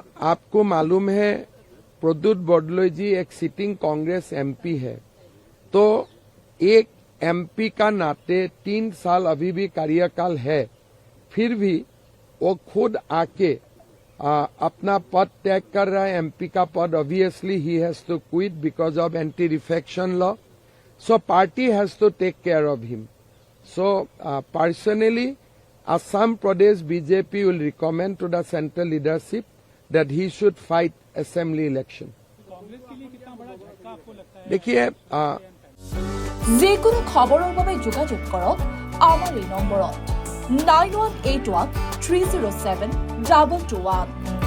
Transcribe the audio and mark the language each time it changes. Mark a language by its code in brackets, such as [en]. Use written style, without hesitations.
[hi] आपको मालूम है प्रद्युत बरदलै जी एक सिटिंग कांग्रेस एमपी है, तो एक एमपी का नाते 3 साल अभी भी कार्यकाल है, फिर भी वो खुद आके अपना पद त्याग कर रहा है। एमपी का पद [en] Obviously ही has to quit because of anti defection law, so party has to take care of him. So personally, Assam Pradesh BJP will recommend to the central leadership that he should fight assembly election. [hi] देखिए [as] যিকোনো খবৰৰ বাবে যোগাযোগ কৰক আমাৰ এই নম্বৰত 9181 307 2221.